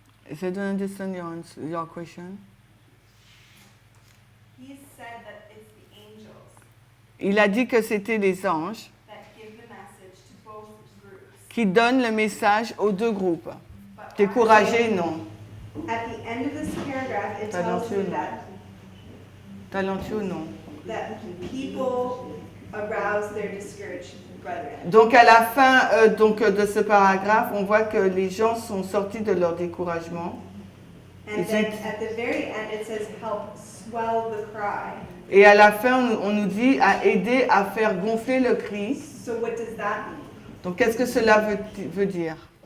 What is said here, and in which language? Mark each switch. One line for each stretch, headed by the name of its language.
English: I don't understand your question. He said that it's the angels
French: Il a dit que c'était les anges
English: that give the message to both groups.
French: qui donnent le message aux deux groupes. Découragés, non.
English: At the end of this paragraph, it tells you
French: Talentueux, non.
English: that people arouse their discouraged brethren.
French: Donc à la fin de ce paragraphe, on voit que les gens sont sortis de leur découragement.
English: And then at the very end, it says, help swell the cry.
French: Et à la fin, on nous dit à aider à faire gonfler le cri.
English: So what does that mean?
French: Donc qu'est-ce que cela veut dire?